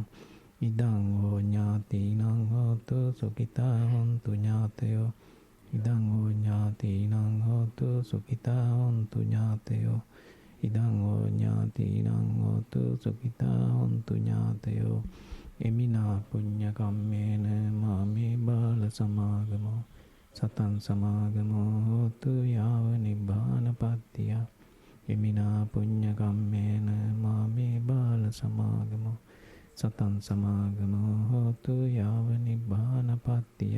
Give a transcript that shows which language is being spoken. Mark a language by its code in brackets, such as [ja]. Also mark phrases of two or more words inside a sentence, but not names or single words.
[pi] ඉදං හෝ ඥාතිනං හෝතු සුඛිතා හොන්තු ඥාතයෝ. ඉදං හෝ ඥාතිනං හෝතු සුඛිතා හොන්තු ඥාතයෝ. ඉදං හෝ ඥාතිනං හෝතු සුඛිතා හොන්තු ඥාතයෝ. එමිනා පුඤ්ඤ කම්මේන මාමේ බාල සමාගමෝ සතං සමාගමෝ හෝතු යාව නිබ්බානපත්තිය. එමිනා පුඤ්ඤ කම්මේන මාමේ බාල සමාගමෝ සතං සමාගමෝ හෝතු යාව නිබ්බානපත්තිය.